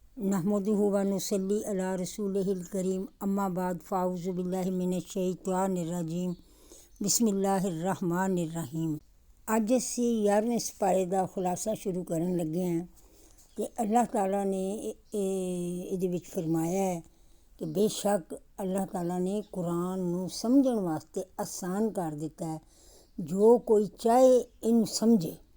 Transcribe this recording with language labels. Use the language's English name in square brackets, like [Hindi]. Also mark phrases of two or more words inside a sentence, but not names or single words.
[Arabic] نحمده و نصلي على رسوله الكريم أما بعد فأعوذ بالله من الشيطان الرجيم بسم الله الرحمن الرحيم. [Punjabi] ਅੱਜ ਅਸੀਂ 11ਵੇਂ ਸਿਪਾਰੇ ਦਾ ਖੁਲਾਸਾ ਸ਼ੁਰੂ ਕਰਨ ਲੱਗੇ ਹਾਂ ਕਿ ਅੱਲਾਹ ਤਾਲਾ ਨੇ ਇਹਦੇ ਵਿੱਚ ਫਰਮਾਇਆ ਹੈ ਕਿ ਬੇਸ਼ੱਕ ਅੱਲਾਹ ਤਾਲਾ ਨੇ ਕੁਰਾਨ ਨੂੰ ਸਮਝਣ ਵਾਸਤੇ ਆਸਾਨ ਕਰ ਦਿੱਤਾ ਹੈ, ਜੋ ਕੋਈ ਚਾਹੇ ਇਹਨੂੰ ਸਮਝੇ।